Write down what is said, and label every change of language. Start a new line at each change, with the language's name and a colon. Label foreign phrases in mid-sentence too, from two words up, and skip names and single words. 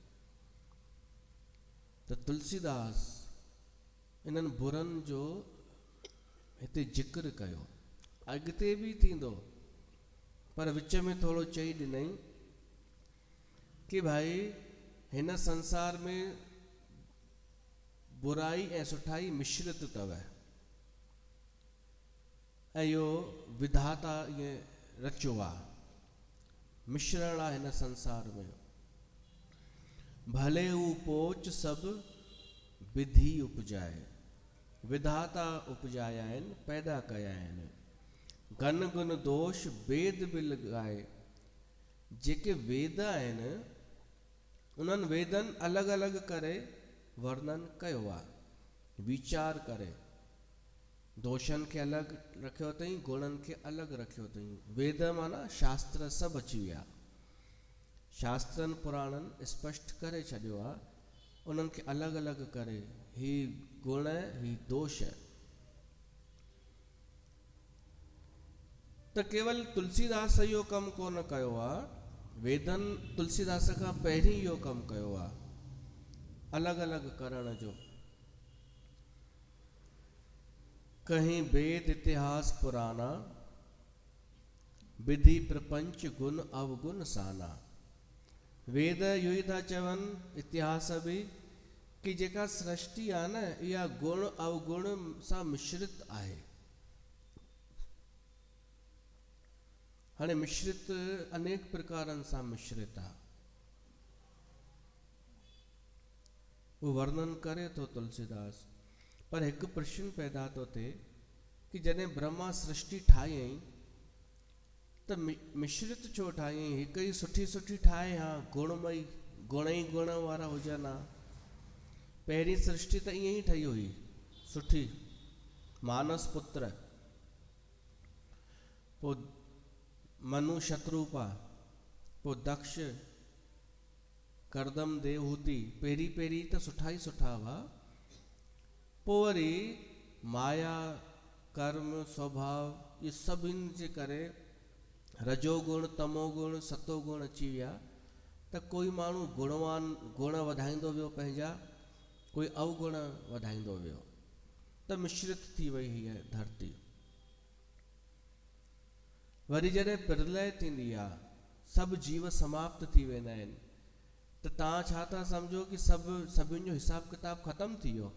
Sindhi: त तुलसीदास इन्हनि बुरनि जो हिते जिक्र कयो, अॻिते बि थींदो, पर विच में थोरो चई ॾिनई कि भाई हिन संसार में बुराई ऐं सुठाई मिश्रित अथव, ऐं इहो विधाता ईअं रचियो आहे, मिश्रण आहे हिन संसार में।
Awadhi: भले हू पोच सभु विधि उपजाए,
Sindhi: विधाता उपजाया आहिनि, पैदा कया आहिनि।
Awadhi: गन गुन दोष वेद बि लॻाए,
Sindhi: जेके वेद आहिनि उन्हनि वेदनि अलॻि अलॻि करे वर्णन कयो आहे, वीचार करे दोषनि खे अलॻि रखियो अथई, गुणनि खे अलॻि रखियो अथई। वेद माना शास्त्र सभु अची विया, शास्त्रनि पुराणनि स्पष्ट करे छॾियो आहे, उन्हनि खे अलॻि अलॻि करे, ही गुण ही दोष। त केवल तुलसीदास इहो कमु कोन कयो आहे, वेदनि तुलसीदास खां पहिरीं इहो कमु कयो आहे, अलॻि अलॻि करण जो।
Awadhi: कहीं वेद इतिहास पुराना, विधि प्रपंच गुण अवगुण साना।
Sindhi: वेद इहो ई था चवनि, इतिहास बि, कि जेका सृष्टि आहे न, इहा गुण अवगुण सां मिश्रित आहे। हाणे मिश्रित अनेक प्रकारनि सां मिश्रित आहे। वो वर्णन करे थो तुलसीदास। पर हिकु प्रश्न पैदा थो थिए कि जॾहिं ब्रह्मा सृष्टि ठाहियईं त मिश्रित छो ठाहियईं? हिकु ई सुठी सुठी ठाहे हा, गुणमयी, गुण ई गुण वारा हुजनि हा। पहिरीं सृष्टि त ईअं ई ठही हुई, सुठी, मानस पुत्र, पोइ मनु शत्रुपा, पोइ दक्ष, करदम देवहूति, पहिरीं पहिरीं त सुठा ई सुठा हुआ। पोइ वरी माया, कर्म, स्वभाव, इहे सभिनि जे करे रजोगुण, तमोगुण, सतोगुण अची विया। त कोई माण्हू गुणवान, गुण वधाईंदो वियो पंहिंजा, कोई अवगुण वधाईंदो वियो, त मिश्रित थी वई हीअ धरती। वरी जॾहिं प्रलय थींदी आहे, सभु जीव समाप्त थी वेंदा आहिनि, त तव्हां छा था सम्झो कि सभिनि जो हिसाब किताब ख़तम थी वियो?